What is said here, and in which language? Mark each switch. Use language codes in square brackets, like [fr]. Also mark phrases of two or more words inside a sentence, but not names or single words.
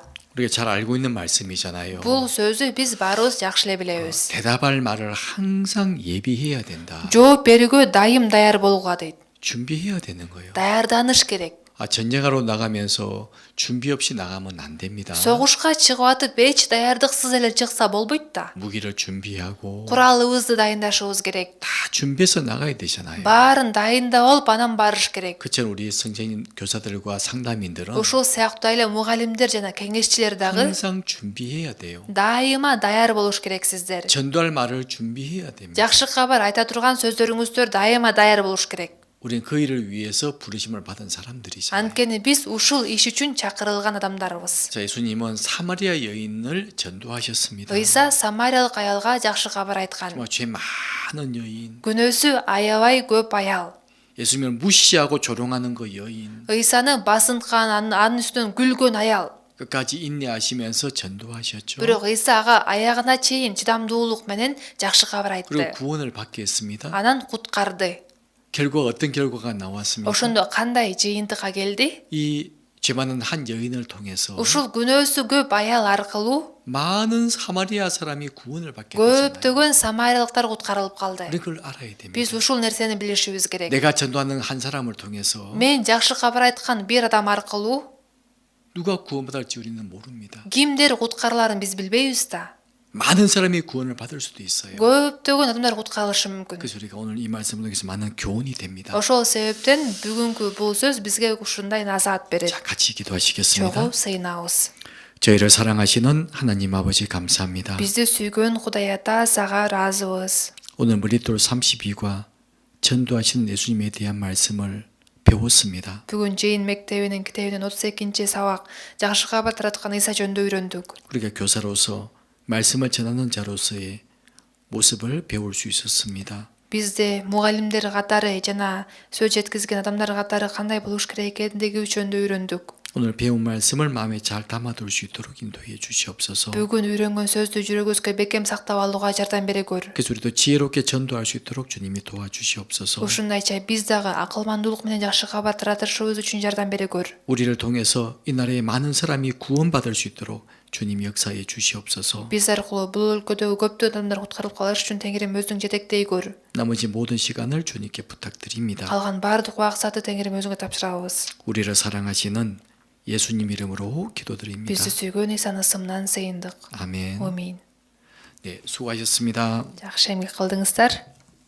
[ko] 우리가 잘 알고 있는 말씀이잖아요. [ky] Бул сөзү биз баарыбыз жакшы эле билебиз. [ko] 대답할 말을 항상 예비해야 된다. [ky] жооп берүүгө дайым даяр болгула дейт. [ko] 준비해야 되는 거예요. [ky] Даярданыш керек. [ko] 전쟁하러 나가면서 준비 없이 나가면 안 됩니다. [ky] Согушка чыгып атып эч даярдыксыз эле чыкса болбойт да. [ko] 무기를 준비하고 [ky] Куралыбызды дайындашыбыз керек. [ko] 다 준비해서 나가야 되잖아요. [ky] Баарын дайындап алып анан барыш керек. [ko] 그처럼 우리 성장인 교사들과 상담인들은 [ky] Ушул сыяктуу эле мугалимдер жана кеңешчилер дагы [ko] 항상 준비해야 돼요. [ky] дайыма даяр болуш керексиздер. [ko] 전도할 말을 준비해야 됩니다. [ky] Жакшы кабар айта турган сөздөрүңүздөр дайыма даяр болуш керек. [ko] 우리는 그 일을 위해서 부르심을 받은 사람들이잖아요. [ky] Анткени биз ушул иш үчүн чакырылган адамдарбыз. [ko] 자, 예수님은 사마리아 여인을 전도하셨습니다. [ky] Ыйса Самариялык аялга жакшы кабар айткан. [ko] 정말 죄 많은 여인, [ky] Күнөөсү аябай көп аял. [ko] 예수님을 무시하고 조롱하는 그 여인, [ky] Ыйсаны басынткан, анын үстүнөн күлгөн аял. [ko] 끝까지 인내하시면서 전도하셨죠. [ky] Бирок Ыйса ага аягына чейин чыдамдуулук менен жакшы кабар [ko] 그리고 [ky] айтты. [ko] 구원을 받게 했습니다. [ky] Анан куткарды. [ko] 결과 어떤 결과가 나왔습니까? [ky] Ошондо кандай жыйынтыкка келди? [ko] 이 죄 많은 한 여인을 통해서 [ky] Ушул күнөөсү көп аял аркылуу [ko] 많은 사마리아 사람이 구원을 받게 되잖아요. [ky] көптөгөн самариялыктар куткарылып калды. [ko] 우리 그걸 알아야 됩니다. [ky] Биз ушул нерсени билишибиз керек. [ko] 내가 전도하는 한 사람을 통해서 [ky] Мен жакшы кабар айткан бир адам аркылуу [ko] 누가 구원받을지 우리는 모릅니다. [ky] кимдер куткарыларын биз билбейбиз да. [ko] 많은 사람이 구원을 받을 수도 있어요. [ky] Көптөгөн адамдар куткарылышы мүмкүн. [ko] 그래서 우리가 오늘 이 말씀을 통해서 많은 교훈이 됩니다. [ky] Ошол себептен бүгүнкү бул сөз бизге ушундай назаат берет. [ko] 자, 같이 기도하시겠습니다. [ky] Чогуу сыйынабыз. [ko] 저희를 사랑하시는 하나님 아버지 감사합니다. [ky] Бизди сүйгөн Кудай Ата сага ыраазыбыз. [ko] 오늘 머릿돌 32과 전도하시는 예수님에 대한 말씀을 배웠습니다. [ky] Бүгүн жыйын мектебинин китебинин 32 сабак жакшы кабар тараткан Ыйса жөнүндө үйрөндүк. [ko] 우리가 교사로서 말씀을 전하는 자로서의 모습을 배울 수 있었습니다. [ky] Бизде мугалимдер катары жана сөз жеткизген адамдар катары кандай болуш керек экендиги жөнүндө үйрөндүк. [ko] 오늘 배운 말씀을 마음에 잘 담아둘 수 있도록 인도해 주시옵소서. [ky] Бүгүн үйрөнгөн сөздү жүрөгүбүзгө бекем сактап алууга жардам бере көр. [ko] 그래서 우리도 지혜롭게 전도할 수 있도록 주님이 도와주시옵소서. [ky] Ушундайча биз дагы акылмандуулук менен жакшы кабар таратышыбыз үчүн жардам бере көр. [ko] 우리를 통해서 이 나라에 많은 사람이 구원받을 수 있도록 주님 역사해 주시옵소서. [ky] Биз аркылуу бул өлкөдөгү көптөгөн адамдар куткарылып калыш үчүн Теңирим өзүң жетектей көр. [ko] 나머지 모든 시간을 주님께 부탁드립니다. [ky] Калган баардык убакытты Теңирим өзүңө тапшырабыз. [ko] 우리를 사랑하시는 예수님 이름으로 기도드립니다. [ky] Бизди сүйгөн Ыйсанын ысымынан сыйындык. [ko] 아멘. [ky] Амин. [ko] 네, 수고하셨습니다. [ky] Жакшы эмгек кылдыңыздар.